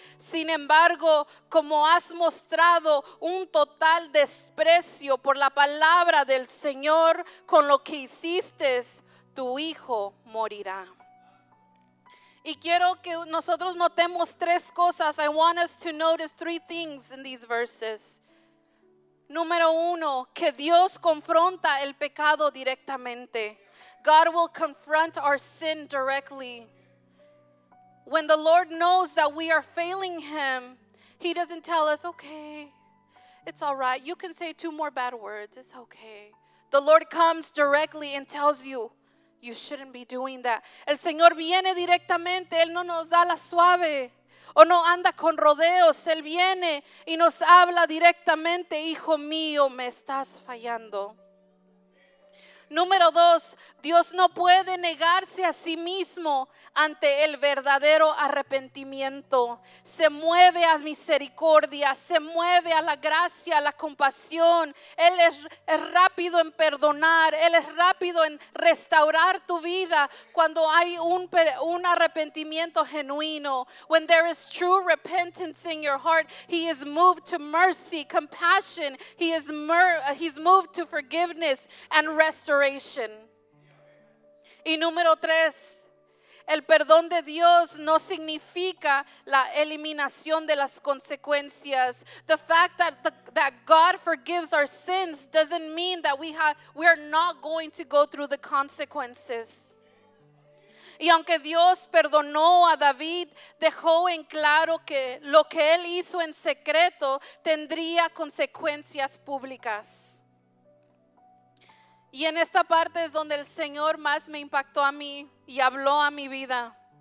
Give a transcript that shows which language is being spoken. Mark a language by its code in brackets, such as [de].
[es] Sin embargo, como has mostrado un total desprecio por la palabra del Señor con lo que hiciste, tu hijo morirá. Y quiero que nosotros notemos tres cosas. [en] I want us to notice three things in these verses. [es] Número uno, que Dios confronta el pecado directamente. [en] God will confront our sin directly. When the Lord knows that we are failing Him, He doesn't tell us, okay, it's all right. You can say 2 more bad words. It's okay. The Lord comes directly and tells you, you shouldn't be doing that. [es] El Señor viene directamente. Él no nos da la suave. O no anda con rodeos. Él viene y nos habla directamente: hijo mío, me estás fallando. Número 2, Dios no puede negarse a sí mismo ante el verdadero arrepentimiento. Se mueve a misericordia, se mueve a la gracia, a la compasión. Él es rápido en perdonar, Él es rápido en restaurar tu vida cuando hay un arrepentimiento genuino. [en] When there is true repentance in your heart, He is moved to mercy, compassion. He's moved to forgiveness and restoration. [es] Y número 3, el perdón de Dios no significa la eliminación de las consecuencias. [en] The fact that God forgives our sins doesn't mean that we are not going to go through the consequences. [es] Y aunque Dios perdonó a David, dejó en claro que lo que él hizo en secreto tendría consecuencias públicas. Y en esta parte es donde el Señor más me impactó a mí y habló a mi vida.